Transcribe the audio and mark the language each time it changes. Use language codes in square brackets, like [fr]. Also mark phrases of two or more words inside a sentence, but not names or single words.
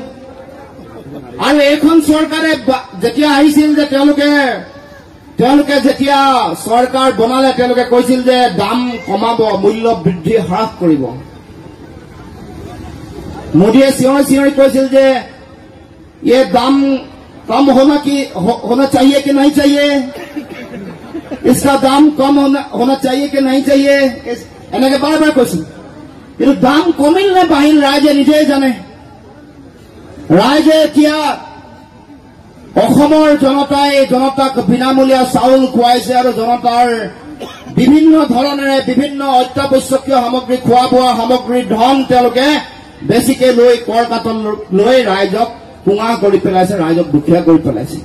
[as] আৰু এইখন চৰকাৰে যেতিয়া আহিছিল যে তেওঁলোকে যেতিয়া চৰকাৰ বনালে, তেওঁলোকে কৈছিল যে দাম কমাব, মূল্য বৃদ্ধি হ্ৰাস কৰিব। মোদীয়ে চিঞৰি কৈছিল যে [hi] ये दाम कम होना चाहिए कि नहीं चाहिए, इसका दाम कम होना चाहिए कि नहीं चाहिए, [as] এনেকে বাৰ বাৰ কৈছিল। কিন্তু দাম কমিল নে বাঢ়িল ৰাইজে নিজেই জানে। ৰাইজে এতিয়া অসমৰ জনতাই জনতাক বিনামূলীয়া চাউল খুৱাইছে আৰু জনতাৰ বিভিন্ন ধৰণেৰে বিভিন্ন অত্যাৱশ্যকীয় সামগ্ৰী খোৱা বোৱা সামগ্ৰীৰ ধন তেওঁলোকে বেছিকে লৈ কৰ কাটন লৈ ৰাইজক কুঙা কৰি পেলাইছে, ৰাইজক দুখীয়া কৰি পেলাইছে।